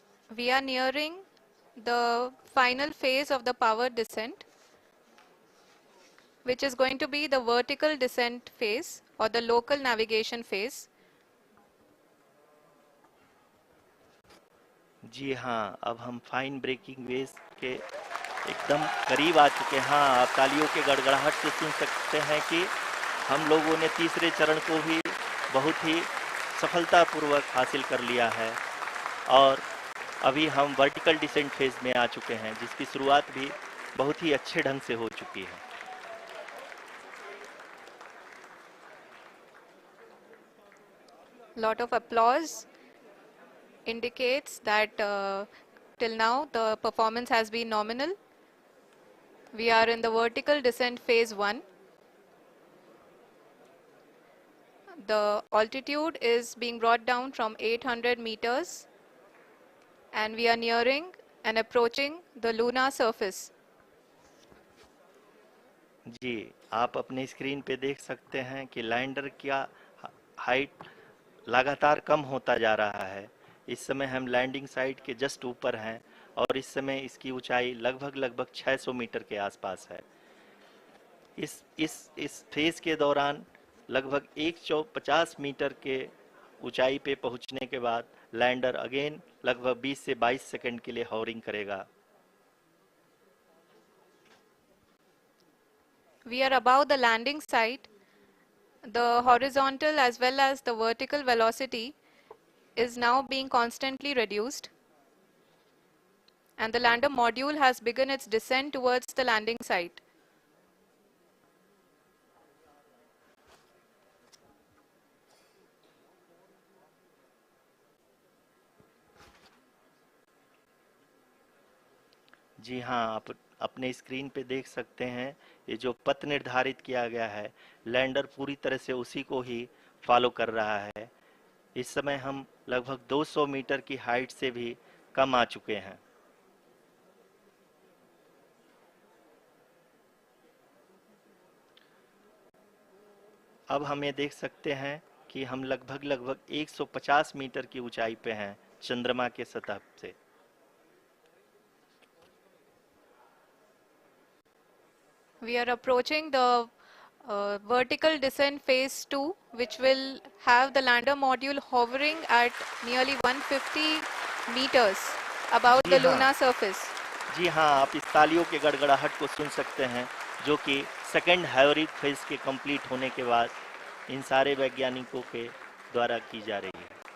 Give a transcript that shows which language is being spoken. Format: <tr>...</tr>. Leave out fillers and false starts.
<en>We are nearing the final phase of the power descent, which is going to be the vertical descent phase or the local navigation phase.</en> <hi>जी हाँ, अब हम fine breaking waves के एकदम करीब आ चुके हैं। हाँ, आप तालियों के गड़गड़ाहट से सुन सकते हैं कि हम लोगों ने तीसरे चरण को भी बहुत ही सफलतापूर्वक हासिल कर लिया है और अभी हम वर्टिकल डिसेंट फेज में आ चुके हैं, जिसकी शुरुआत भी बहुत ही अच्छे ढंग से हो चुकी है।</hi> <en>Lot of applause indicates that till now the performance has been nominal. We are in the vertical descent phase 1. The altitude is being brought down from 800 meters and we are nearing and approaching the lunar surface.</en> <hi>जी, आप अपने screen पे देख सकते हैं कि lander का height लगातार कम होता जा रहा है। इस समय हम लैंडिंग साइट के जस्ट ऊपर हैं और इस समय इसकी ऊंचाई लगभग 600 मीटर के आसपास है। इस फेज के दौरान लगभग 150 मीटर के ऊंचाई पे पहुंचने के बाद लैंडर अगेन लगभग 20 से 22 सेकंड के लिए हॉवरिंग करेगा।</hi> <en>We are above the landing site. The horizontal as well as the vertical velocity is now being constantly reduced and the lander module has begun its descent towards the landing site.</en> <hi>जी हाँ, आप अपने screen पे देख सकते हैं ये जो पथ निर्धारित किया गया है, लैंडर पूरी तरह से उसी को ही फॉलो कर रहा है। इस समय हम लगभग 200 मीटर की हाइट से भी कम आ चुके हैं। अब हम ये देख सकते हैं कि हम लगभग 150 मीटर की ऊंचाई पे हैं चंद्रमा के सतह से।</hi> <en>We are approaching the vertical descent phase 2, which will have the lander module hovering at nearly 150 meters above</en> <hi>ji</hi> <en>the</en> <hi>हाँ,</hi> <en>lunar surface.</en> <hi>जी हाँ, आप इस तालियों के गड़गड़ाहट को सुन सकते हैं, जो कि सेकंड हैवरिक फेज के कंप्लीट होने के बाद इन सारे वैज्ञानिकों के द्वारा की जा रही है।</hi>